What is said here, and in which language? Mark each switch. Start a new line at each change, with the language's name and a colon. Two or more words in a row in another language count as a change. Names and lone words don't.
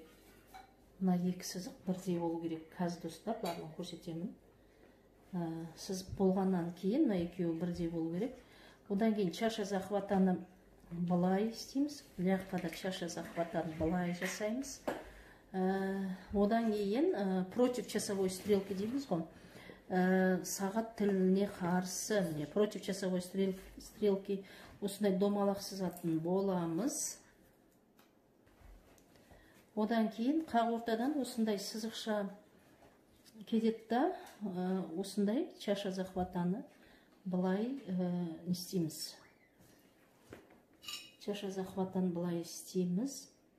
Kazakh: Мына екі сызық бірдей болу керек. Қазір, достар, барлығын көрсетемін. Сызып болғаннан кейін мына екеуі бірдей болу керек. Одан кейін
Russian: чаша захватаны
Kazakh: былай істейміз. Ляқта да
Russian: чаша захватаны
Kazakh: былай жасаймыз. Одан кейін
Russian: против часовой стрелки
Kazakh: дейміз ғой. Сағат тіліне қарсы,
Russian: против часовой стрелки осындай домалақ сызатын боламыз.
Kazakh: Одан кейін қақ ортадан осындай сызықша кетеді, осындай
Russian: чаша захватаны
Kazakh: былай істейміз.
Russian: Чаша захватаны
Kazakh: былай істейміз.